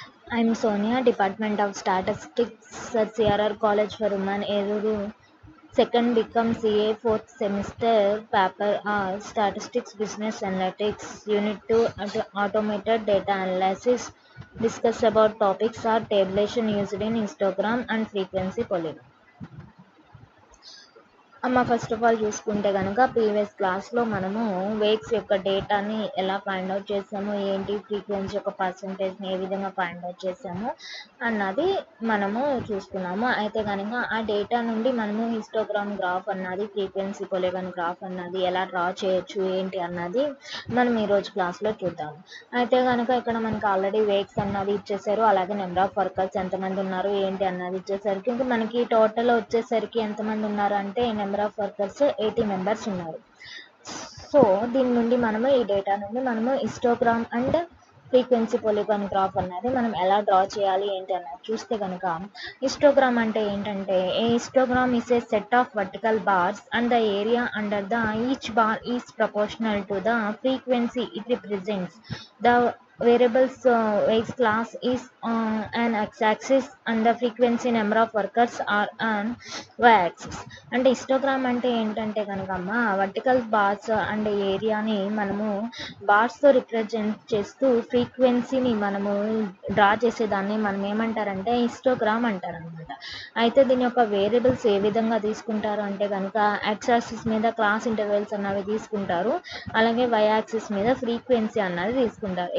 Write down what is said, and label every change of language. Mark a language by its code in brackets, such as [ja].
[en] I'm Sonia, Department of Statistics at CRR College for Women, Eruru. Second become CA, fourth semester, paper R, Statistics Business Analytics, Unit 2, Automated Data Analysis. Discuss about topics are tabulation used in histogram and frequency polygon. [te] First of all చూసుకుంటే కనుక previous క్లాస్లో మనము waves యొక్క డేటాని ఎలా find out చేసాము, ఏంటి frequency యొక్క పర్సంటేజ్ని ఏ విధంగా ఫైండ్ అవుట్ చేసాము అన్నది మనము చూసుకున్నాము. అయితే కనుక ఆ డేటా నుండి మనము హిస్టోగ్రామ్ గ్రాఫ్ అన్నది, ఫ్రీక్వెన్సీ పొలిగాన్ గ్రాఫ్ అన్నది ఎలా డ్రా చేయొచ్చు ఏంటి అన్నది మనం ఈరోజు క్లాస్లో చూద్దాము. అయితే కనుక ఇక్కడ మనకి ఆల్రెడీ వేవ్స్ అన్నది ఇచ్చేసారు, అలాగే నెంబర్ ఆఫ్ వర్కర్స్ ఎంతమంది ఉన్నారు ఏంటి అన్నది ఇచ్చేసరికి ఇంకా మనకి టోటల్ వచ్చేసరికి ఎంతమంది ఉన్నారు అంటే నెంబర్ ఆఫ్ వర్కర్స్ 80 మెంబర్స్ ఉన్నారు. సో దీని నుండి మనము ఈ డేటా నుండి మనము హిస్టోగ్రామ్ అండ్ ఫ్రీక్వెన్సీ పొలిగాన్ గ్రాఫ్ అన్నది మనం ఎలా డ్రా చేయాలి ఏంటి అన్నది చూస్తే కనుక హిస్టోగ్రామ్ అంటే ఏంటంటే [en] A histogram is a set of vertical bars and the area under the each bar is proportional to the frequency it represents. The variables X class is an x-axis and the frequency number of workers are on y-axis. [te] అంటే histogram అంటే ఏంటంటే కనుకమ్మ vertical bars and ఏరియాని మనము బార్స్తో represent చేస్తూ ఫ్రీక్వెన్సీని మనము draw చేసేదాన్ని మనం ఏమంటారంటే హిస్టోగ్రామ్ అంటారనమాట. అయితే దీని యొక్క వేరియబుల్స్ ఏ విధంగా తీసుకుంటారు అంటే కనుక ఎక్స్ యాక్సిస్ మీద క్లాస్ ఇంటర్వెల్స్ అన్నవి తీసుకుంటారు, అలాగే వై యాక్సిస్ మీద ఫ్రీక్వెన్సీ అన్నది తీసుకుంటారు.